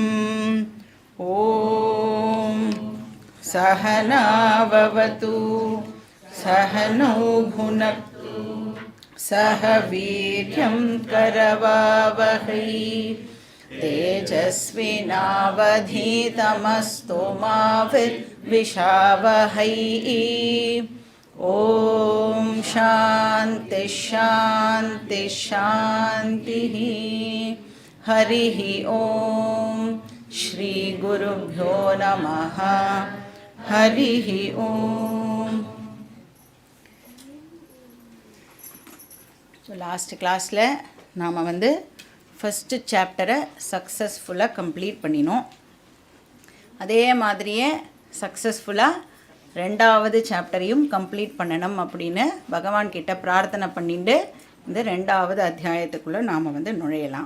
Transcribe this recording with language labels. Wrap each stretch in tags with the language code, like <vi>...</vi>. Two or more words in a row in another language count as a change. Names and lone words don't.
<sa>ॐ सहना भवतु सहनौ भुनक्तु सह वीर्यं करवावहै तेजस्विनावधीतमस्तु मा विद्विषावहै। ॐ शान्ति शान्ति शान्तिः। हरिः ॐ श्री गुरुभ्यो नमः। हरिः ॐ।</sa> <en>last classில்</en> <ta>நாம்</ta> <en>first chapterஐ successfullyஆக complete</en> <ta>பண்ணினோம். அதே மாதிரியே சக்ஸஸ்ஃபுல்லாக ரெண்டாவது சாப்டரையும் கம்ப்ளீட் பண்ணணும் அப்படின்னு பகவான் கிட்ட பிரார்த்தனை பண்ணிட்டு இந்த ரெண்டாவது அத்தியாயத்துக்குள்ளே நாம் நுழையலாம்.</ta>